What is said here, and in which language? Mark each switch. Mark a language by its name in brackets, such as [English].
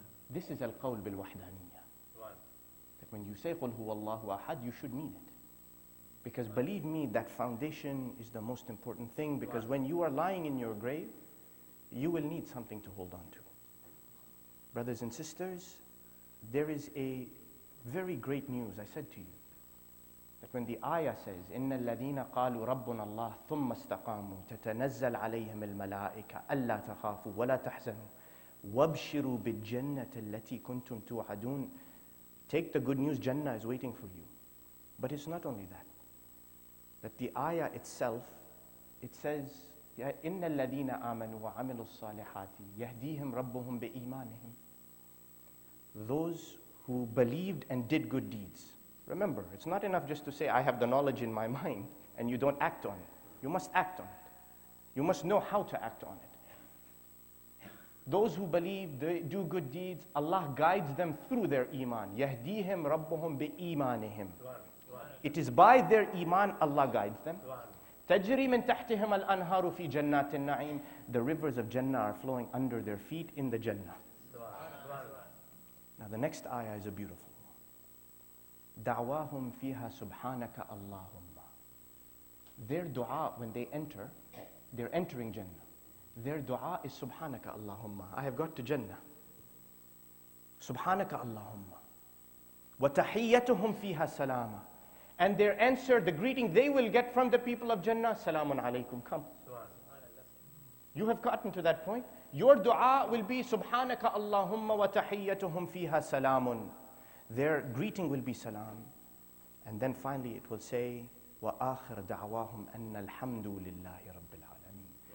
[English] This is al-qawl bil-wahdaniyya. That when you say [Arabic] قُلْ هُوَ اللَّهُ أَحَدٌ, [English] you should mean it. Because believe me, that foundation is the most important thing, because when you are lying in your grave, you will need something to hold on to. Brothers and sisters, there is a very great news. I said to you that when the ayah says, [Arabic] إِنَّ الَّذِينَ قَالُوا رَبُّنَا اللَّهُ ثُمَّ اسْتَقَامُوا تَتَنَزَّلْ عَلَيْهِمُ الْمَلَائِكَةُ أَلَّا تَخَافُوا وَلَا تَحْزَنُوا وَابْشِرُوا بِالْجَنَّةِ الَّتِي كُنْتُمْ تُوعَدُونَ. Take the good news, Jannah is waiting for you. But it's not only that. [English] That the ayah itself, it says, [Arabic] إِنَّ الَّذِينَ آمَنُوا وَعَمِلُوا الصَّالِحَاتِ يَهْدِيهِمْ رَبُّهُمْ بِإِيمَانِهِمْ. [English] Those who believed and did good deeds. Remember, it's not enough just to say, I have the knowledge in my mind, and you don't act on it. You must act on it. You must know how to act on it. Those who believe, they do good deeds, Allah guides them through their iman. [Arabic] يَهْدِيهِمْ رَبُّهُمْ بِإِيمَانِهِمْ. [English] It is by their iman Allah guides them. [Arabic] تَجْرِي مِن تَحْتِهِمَ الْأَنْهَارُ فِي جَنَّاتِ النَّعِيمِ. [English] The rivers of Jannah are flowing under their feet in the Jannah. Now the next ayah is a beautiful one. [Arabic] دَعْوَاهُمْ فِيهَا سُبْحَانَكَ اللَّهُمَّ. [English] Their dua when they enter, they're entering Jannah. Their dua is Subhanaka Allahumma. I have got to Jannah. Subhanaka Allahumma. [Arabic] وَتَحِيَّتُهُمْ فِيهَا salama. [English] And their answer, the greeting they will get from the people of Jannah, Salamun alaykum, come. You have gotten to that point. Your dua will be [Arabic] Subhanaka Allahumma wa tahiyyatuhum fiha salamun. [English] Their greeting will be salam. And then finally it will say, [Arabic] wa akhir da'wahum anna alhamdulillahi rabbil alameen.